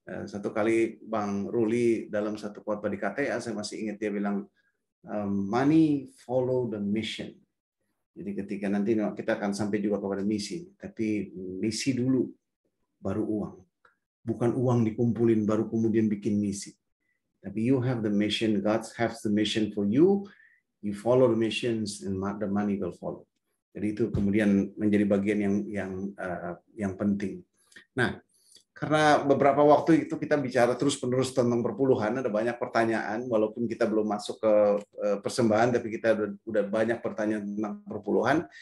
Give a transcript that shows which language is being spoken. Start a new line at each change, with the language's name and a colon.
Indonesian: Satu kali Bang Ruli dalam satu khotbah di KTA, saya masih ingat dia bilang,
English: money follow the mission.
Indonesian: Jadi ketika nanti kita akan sampai juga kepada misi, tapi misi dulu, baru uang. Bukan uang dikumpulin baru kemudian bikin misi. Tapi
English: you have the mission, God has the mission for you, you follow the missions, and the money will follow.
Indonesian: Jadi itu kemudian menjadi bagian yang penting. Nah, karena beberapa waktu itu kita bicara terus-menerus tentang perpuluhan, ada banyak pertanyaan, walaupun kita belum masuk ke persembahan, tapi kita udah banyak pertanyaan tentang perpuluhan.